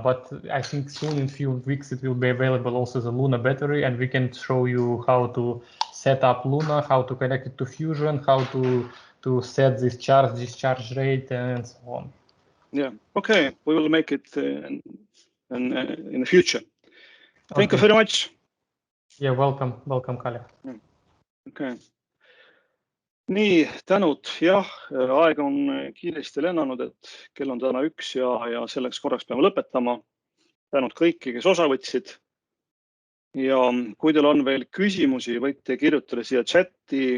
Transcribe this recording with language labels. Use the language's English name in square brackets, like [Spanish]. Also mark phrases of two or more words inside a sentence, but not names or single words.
[English] But I think soon in a few weeks it will be available also the Luna battery and we can show you how to set up Luna, how to connect it to Fusion, how to set this charge discharge rate and so on. Yeah. Okay. We will make it in the future. Thank you very much. Yeah, welcome, Kalle. [Estonian] Okay. Nii, tänud. Jah, aeg on kiiresti lennanud, et kell on täna 1 ja selleks korraks peame lõpetama. Tänud kõiki, kes osa võtsid. Ja kui teil on veel küsimusi, võite kirjutada siia chati.